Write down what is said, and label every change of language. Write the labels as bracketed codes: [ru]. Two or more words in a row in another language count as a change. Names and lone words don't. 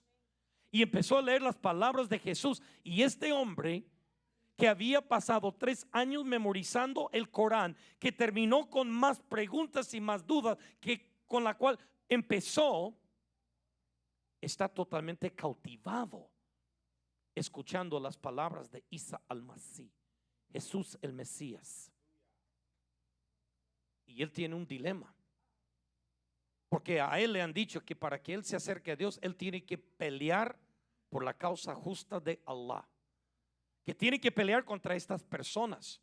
[es] Y empezó a leer las palabras de Jesús. Y este hombre, que había pasado 3 años memorizando el Corán, que terminó con más preguntas y más dudas que con la cual empezó, está totalmente cautivado escuchando las palabras de Isa al-Masih, Jesús el Mesías. Y él tiene un dilema, porque a él le han dicho que para que él se acerque a Dios, él tiene que pelear por la causa justa de Allah, que tiene que pelear contra estas personas.